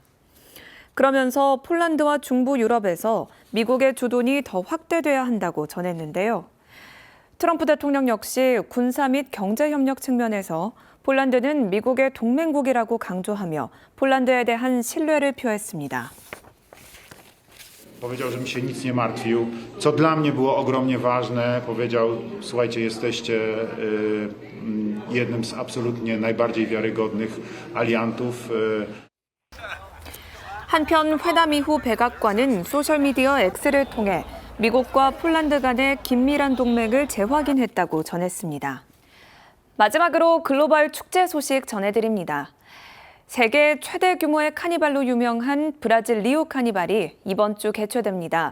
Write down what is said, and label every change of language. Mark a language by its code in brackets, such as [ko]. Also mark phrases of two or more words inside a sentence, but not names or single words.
[ko] 그러면서 폴란드와 중부 유럽에서 미국의 주둔이 더 확대돼야 한다고 전했는데요. 트럼프 대통령 역시 군사 및 경제 협력 측면에서 폴란드는 미국의 동맹국이라고 강조하며 폴란드에 대한 신뢰를 표했습니다. [pl] Powiedział, żebym się nic nie martwił, co dla mnie było ogromnie ważne. Powiedział, słuchajcie, jesteście jednym z absolutnie najbardziej wiarygodnych aliantów. [ko] 한편 회담 이후 백악관은 소셜미디어 X를 통해 미국과 폴란드 간의 긴밀한 동맹을 재확인했다고 전했습니다. 마지막으로 글로벌 축제 소식 전해드립니다. 세계 최대 규모의 카니발로 유명한 브라질 리우 카니발이 이번 주 개최됩니다.